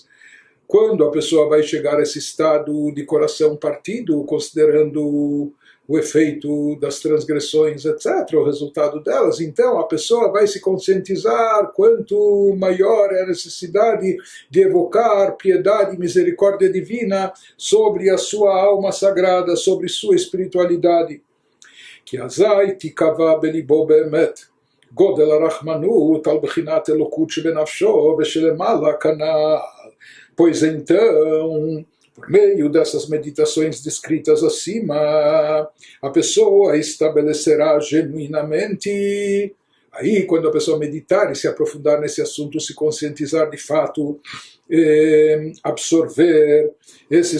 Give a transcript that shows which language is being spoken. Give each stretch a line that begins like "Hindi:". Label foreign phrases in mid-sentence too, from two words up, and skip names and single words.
Portuguese: Quando a pessoa vai chegar a esse estado de coração partido, considerando o efeito das transgressões, etc., o resultado delas, então a pessoa vai se conscientizar quanto maior é a necessidade de evocar piedade e misericórdia divina sobre a sua alma sagrada, sobre sua espiritualidade.
Hebrew: Que אזי תקבע בלבו באמת גודל הרחמנות על בחינת אלקות שבנפשו ושלמעלה כנ״ל.
Portuguese: Pois então, por meio dessas meditações descritas acima, a pessoa estabelecerá genuinamente. Aí, quando a pessoa meditar e se aprofundar nesse assunto, se conscientizar de fato, absorver esses